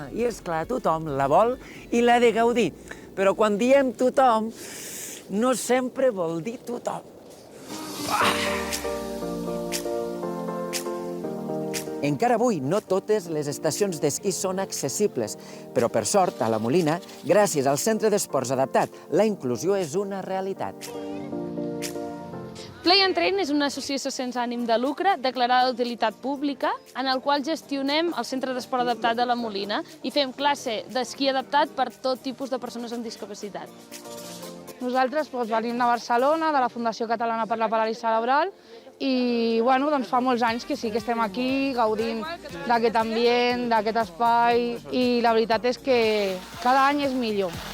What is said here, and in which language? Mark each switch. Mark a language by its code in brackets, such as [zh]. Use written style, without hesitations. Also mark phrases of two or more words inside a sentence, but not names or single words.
[ca] I, és clar, tothom la vol i l'ha de gaudir. Però quan diem tothom, no sempre vol dir tothom. Encara avui no totes les estacions d'esquí són accessibles, però per sort, a La Molina, gràcies al centre d'esports adaptat, la inclusió és una realitat. Play and Train és una associació sense ànim de lucre declarada d'utilitat pública en el qual gestionem el centre d'esport adaptat de La Molina i fem classe d'esquí adaptat per tot tipus de persones amb discapacitat. Nosaltres venim de Barcelona, de la Fundació Catalana per la Paràlisi Cerebral, i fa molts anys que sí que estem aquí gaudint d'aquest ambient, d'aquest espai, i la veritat és que cada any és millor.